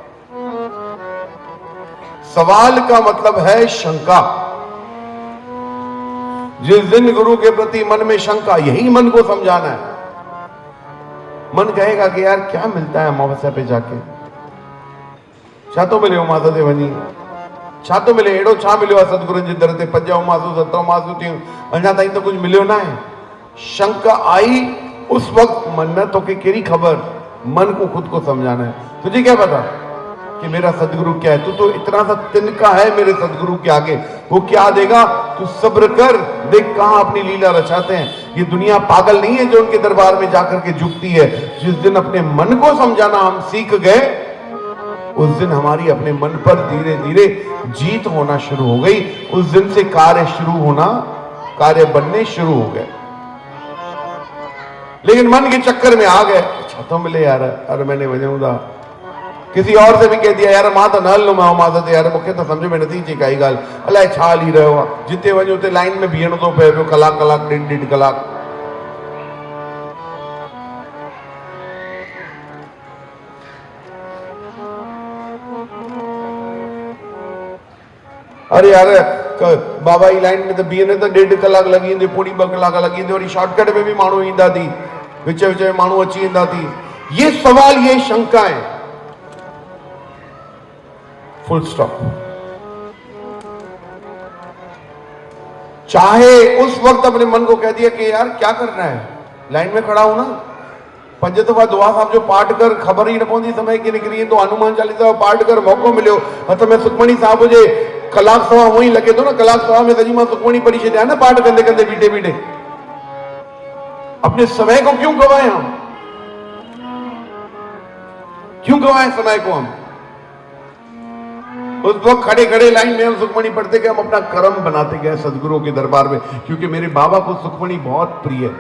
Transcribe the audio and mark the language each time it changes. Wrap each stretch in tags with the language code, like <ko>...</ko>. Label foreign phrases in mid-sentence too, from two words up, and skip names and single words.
<hi>सवाल का मतलब है शंका। जिस दिन गुरु के प्रति मन में शंका, यही मन को समझाना है। मन कहेगा कि यार क्या मिलता है अमावस्या पे जाके,</hi> <sd>छा तो मिले माता ते वनी, छा तो मिले एड़ो छा मिलो आहे सतगुरुनि जे दर ते 5 उमासूं 7 उमासूं थियूं, अञा ताईं तो कुछ मिलियो ना है।</sd> <hi>शंका आई उस वक्त मन में,</hi> <sd>तो कि केरी खबर,</sd> <hi>मन को खुद को समझाना है। तुझे क्या पता कि मेरा सदगुरु क्या है? तू तो इतना सा तिनका है मेरे सदगुरु के आगे, वो क्या देगा? तू सब्र कर, देख कहां अपनी लीला रचाते हैं। ये दुनिया पागल नहीं है जो उनके दरबार में जाकर के झुकती है। जिस दिन अपने मन को समझाना हम सीख गए, उस दिन हमारी अपने मन पर धीरे धीरे जीत होना शुरू हो गई। उस दिन से कार्य बनने शुरू हो गए। लेकिन मन के चक्कर में आ गए,</hi> <sd>अच्छा तो मिले यार,</sd> <hi>अरे मैंने वजह किसी और से भी कह दिया यार</hi> <sd>मां तो न हलो मां मां तो यार मूंखे तो समझ में नथी अचे काई ॻाल्हि, अलाए छा हली रहियो आहे। जिते वञो उते लाइन में बीहणो थो पए पियो, कलाक 1.5 कलाक। अरे यार बाबा जी लाइन में तो बीहने तो 1.5 कलाक लगी वेंदी, पूरी 2 कलाक लगी वेंदी, वरी शॉर्टकट में भी माण्हू ईंदा थी, विच में माण्हू अची वेंदा थी।</sd> <hi>ये सवाल, ये शंकाएं, फुल स्टॉप। चाहे उस वक्त अपने मन को कह दिया कि यार क्या करना है, लाइन में खड़ा हूं ना,</hi> <sd>5 दफा दुआ साहब जो पाठ कर, खबर ही न पवंदी समय की निकरी तो हनुमान चालीसा जो पाठ कर, मौको मिलियो हथ में सुखमणी साहब जे, कलाक सवा वही लगे तो ना, कलाक सवा में सजी मां सुखमणी पढ़ी छॾिया ना, पाठ कंदे कंदे बीठे बीठे।</sd> <hi>अपने समय को क्यों गवाए हम? क्यों गवाए समय को हम? उस वक्त खड़े खड़े लाइन में हम सुखमणी पढ़ते गए, हम अपना कर्म बनाते गए सदगुरु के दरबार में, क्योंकि मेरे बाबा को सुखमणी बहुत प्रिय है।</hi>